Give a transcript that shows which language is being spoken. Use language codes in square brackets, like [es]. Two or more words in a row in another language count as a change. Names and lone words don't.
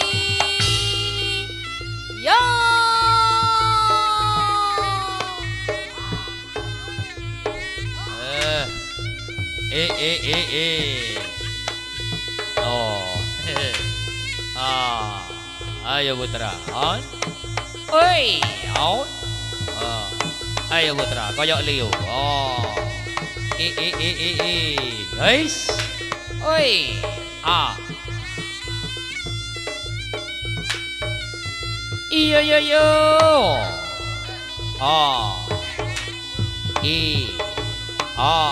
[jv] Yo. Oh. Ah. Ayo putra. On. Oi, on. Ayo putra, koyok liu. Oh. Guys. Oi. Ah. Iyo yo yo. Ah. Ah.